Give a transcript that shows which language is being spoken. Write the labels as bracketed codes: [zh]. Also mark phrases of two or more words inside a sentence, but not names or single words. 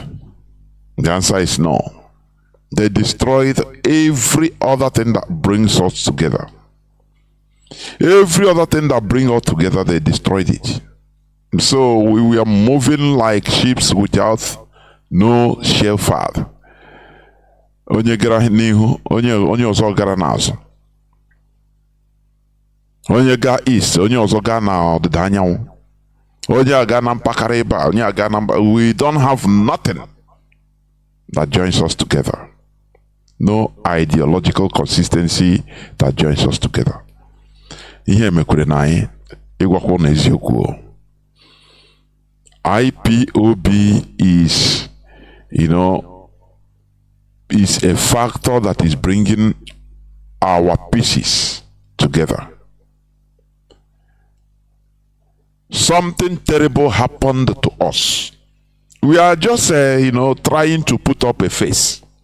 [en] The answer is no. They destroyed every other thing that brings us together. Every other thing that brings us together, they destroyed it. So we are moving like sheep without no shepherd. [ig] Onye gara n'ihu, onye ọzọ gara n'azụ. Onye ga east, onye ọzọ ga na ọdịda anyanwụ. Onye aga na mpakara ebe a, onye aga na [en] we don't have nothing that joins us together. No ideological consistency that joins us together. [ig] Ihe mekwere na anyị ịgwakwa na eziokwu. [en] IPOB is, is a factor that is bringing our pieces together. Something terrible happened to us. We are just, trying to put up a face.